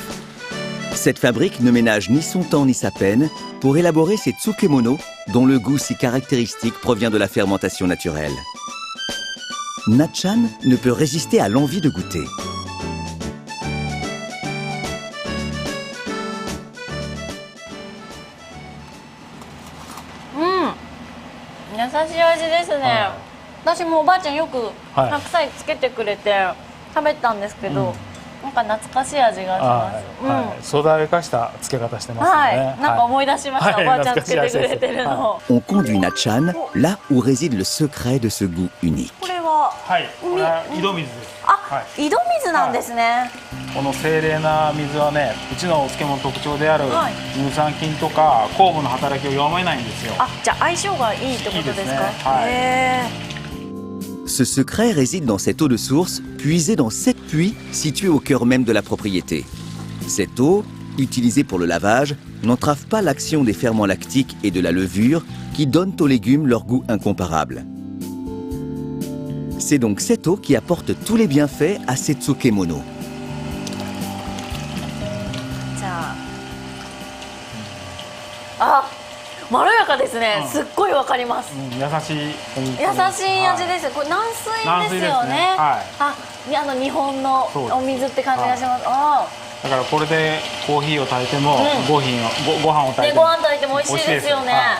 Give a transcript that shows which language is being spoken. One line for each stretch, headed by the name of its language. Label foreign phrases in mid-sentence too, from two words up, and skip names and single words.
French: Cette fabrique ne ménage ni son temps ni sa peine pour élaborer ces tsukemono dont le goût si caractéristique provient de la fermentation naturelle. Natchan ne peut résister à l'envie de goûter. Mmh.
Japanese: 私もおばあちゃんよく白菜つけてくれて食べたんですけど、なんか懐かしい味がします。素材を生かした漬け方してますね。なんか思い出しました。おばあちゃんつけてくれてるの。
French: On conduit Natchan là où réside le secret de ce goût unique.
Japanese: これは井戸水です。あ、井戸水なんですね。この清麗な水はね、うちのお漬物の特徴である乳酸菌とか酵母の働きを弱めないんですよ。あ、じゃあ相性がいいってことですか。
French: Ce secret réside dans cette eau de source, puisée dans 7 puits situés au cœur même de la propriété. Cette eau, utilisée pour le lavage, n'entrave pas l'action des ferments lactiques et de la levure qui donnent aux légumes leur goût incomparable. C'est donc cette eau qui apporte tous les bienfaits à ces tsukemono.
Japanese: じゃあ、まろやかですね。すっごいわかります。優しい味です。これ軟水ですよね。日本のお水って感じがします。だからこれでコーヒーを炊いても、ご飯を炊いても、ご飯炊いても美味しいですよね。